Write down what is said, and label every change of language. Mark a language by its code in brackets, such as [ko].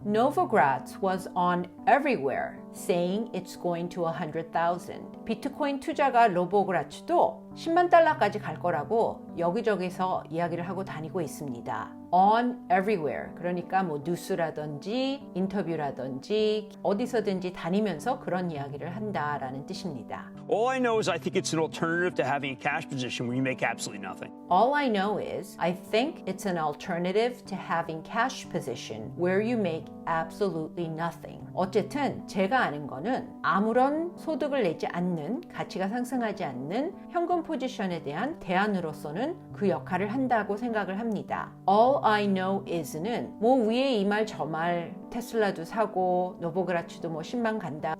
[en] Novogratz was on everywhere saying it's going to 100,000. [ko] 비트코인 투자가 노보그라츠도 10만 달러까지 갈 거라고 여기저기서 이야기를 하고 다니고 있습니다. [en] On everywhere. [ko] 그러니까 뭐 뉴스라든지 인터뷰라든지 어디서든지 다니면서 그런 이야기를 한다라는 뜻입니다. [en] All I know is I think it's an alternative to having a cash position where you make absolutely nothing. All I know is I think it's an alternative to having cash position where you make absolutely nothing. [ko] 어쨌든 제가 아는 거는 아무런 소득을 내지 않는 가치가 상승하지 않는 현금 포지션에 대한 대안으로서는 그 역할을 한다고 생각을 합니다. [en] All I know is [ko] 는 뭐 위에 이 말 저 말 테슬라도 사고 노보그라츠도 뭐 10만 간다.